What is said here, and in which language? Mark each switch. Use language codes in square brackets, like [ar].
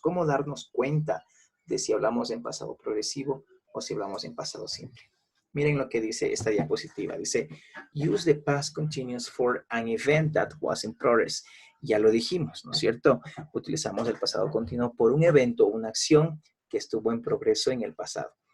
[es] ¿Cómo darnos cuenta de si hablamos en pasado progresivo o si hablamos en pasado simple? Miren lo que dice esta diapositiva. Dice, [en] use the past continuous for an event that was in progress. [es] Ya lo dijimos, ¿no es cierto? Utilizamos el pasado continuo por un evento, una acción que estuvo en progreso en el pasado.